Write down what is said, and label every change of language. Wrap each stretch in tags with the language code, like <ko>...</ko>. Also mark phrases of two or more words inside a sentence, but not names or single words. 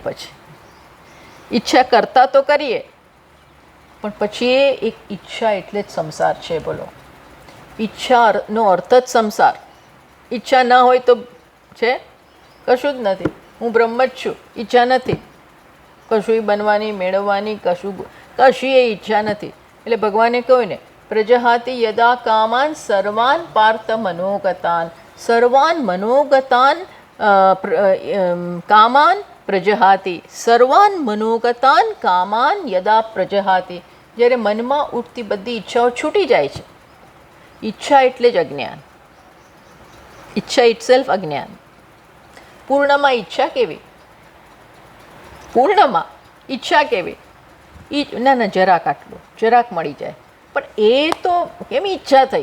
<gu>પછી ઈચ્છા કરતા તો કરીએ, પણ પછી એ એક ઈચ્છા એટલે જ સંસાર છે. બોલો, ઈચ્છાનો અર્થ જ સંસાર. ઈચ્છા ના હોય તો છે કશું જ નથી. હું બ્રહ્મ જ છું, ઈચ્છા નથી કશું બનવાની, મેળવવાની, કશી એ ઈચ્છા નથી. એટલે ભગવાને કહ્યું ને</gu> <sa>प्रजहाति यदा कामान सर्वान पार्थ मनोगतान. सर्वान मनोगतान कामान प्रजहाति. सर्वान मनोगतान कामान यदा प्रजहाति.</sa> <gu>જ્યારે મનમાં ઉઠતી બધી ઈચ્છાઓ છૂટી જાય છે. ઈચ્છા એટલે જ અજ્ઞાન. ઈચ્છા ઇટસેલ્ફ અજ્ઞાન. પૂર્ણમાં ઈચ્છા કેવી? પૂર્ણમાં ઈચ્છા કેવી? ના જરાક આટલું, જરાક મળી જાય. પણ એ તો કેમ ઈચ્છા થઈ?</gu>